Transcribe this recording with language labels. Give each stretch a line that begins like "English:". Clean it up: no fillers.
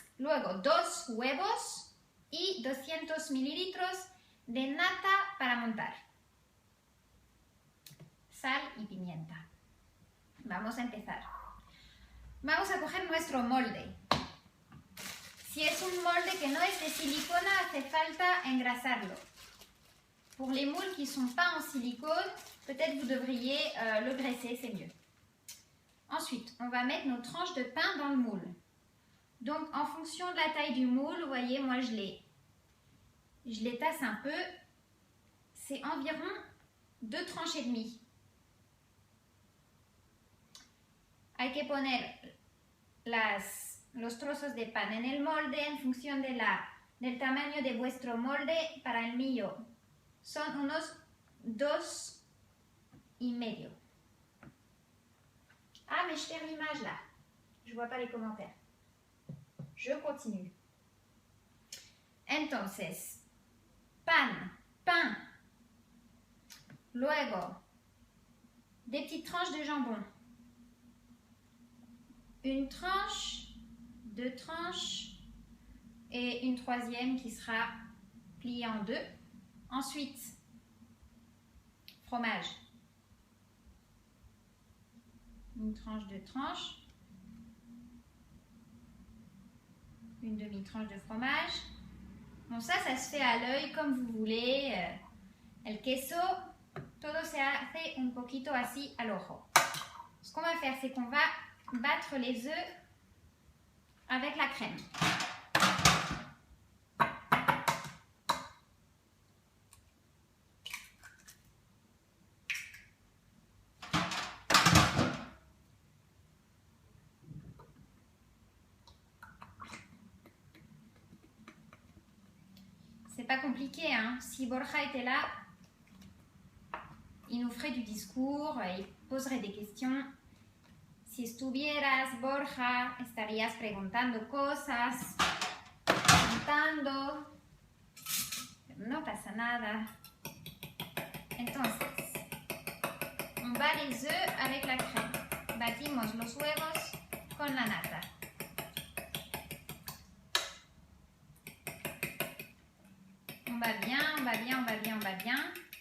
Spanish: Luego 2 huevos y 200 mililitros de nata para montar. Sal y pimienta. Vamos a empezar. Vamos a coger nuestro molde. Si es un molde que no es de silicona, hace falta engrasarlo.
French: Pour les moules qui ne sont pas en silicone, peut-être vous devriez le graisser, c'est mieux. Ensuite, on va mettre nos tranches de pain dans le moule. Donc, en fonction de la taille du moule, vous voyez, moi je les tasse un peu. C'est environ 2 tranches et demie.
Spanish: Hay que poner los trozos de pan en el molde en función del tamaño de vuestro molde. Para el mío son unos 2,5.
French: Ah, mais je perds l'image là. Je vois pas les commentaires. Je continue.
Spanish: Entonces, pan. Luego,
French: des petites tranches de jambon. Une tranche, 2 tranches et une troisième qui sera pliée en 2. Ensuite, fromage. Une tranche, 2 tranches. Une demi-tranche de fromage. Bon, ça se fait à l'œil comme vous voulez.
Spanish: El queso, todo se hace un poquito así al ojo.
French: Ce qu'on va faire, c'est qu'on va battre les œufs avec la crème. C'est pas compliqué, hein. Si Borja était là, il nous ferait du discours, il poserait des questions.
Spanish: Si estuvieras, Borja, estarías preguntando cosas, preguntando. No pasa nada. Entonces,
French: on bat les œufs avec la crème.
Spanish: Batimos los huevos con la nata.
French: On va bien, on va bien, on va bien, on va bien.